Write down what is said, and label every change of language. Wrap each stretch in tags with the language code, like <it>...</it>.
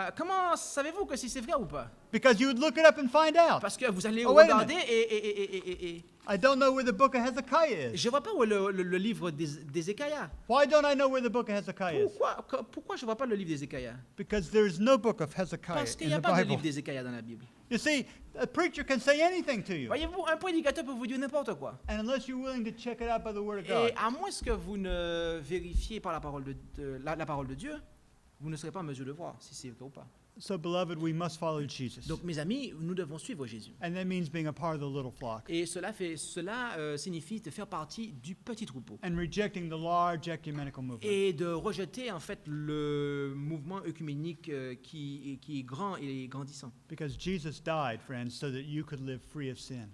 <fr>Comment savez-vous que si c'est vrai ou pas?</fr> <en>Because you would look it up and find out.</en> <fr>Parce que vous allez</fr> <en>Oh, wait a</en> <fr>regarder et</fr> <en>I don't know where the book of Hezekiah is.</en> <fr>je ne vois pas où est le livre d'Ézéchiel.</fr> <en>Why don't I know where the book of Hezekiah is?</en> <fr>Pourquoi je ne vois pas le livre d'Ézéchiel?</fr> <en>Because there's no book of Hezekiah</en> <fr>Parce qu'il</fr> <en>in</en> <fr>n'y a</fr> <en>the</en> <fr>pas de</fr> <en>Bible.</en> <fr>livre d'Ézéchiel dans la Bible.</fr> <en>You see, a preacher can say anything to you.</en> <fr>Voyez-vous, un prédicateur peut vous dire n'importe quoi.</fr> <en>And unless you're willing to check it out by the Word of</en> <fr>Et God, à moins que vous ne vérifiez par la parole de Dieu, vous ne serez pas en mesure de voir si c'est vrai ou pas.</fr> <en>So, beloved, we must follow Jesus.</en> <fr>Donc, mes amis, nous devons suivre Jésus.</fr> <en>And that means being a part of the little flock</en> <fr>Et cela signifie de faire partie du petit troupeau</fr> <en>and rejecting the large ecumenical movement.</en> <fr>et de rejeter en fait le mouvement œcuménique qui est grand et grandissant.</fr> <en>Because Jesus died, friends, so that you could live free of sin.</en>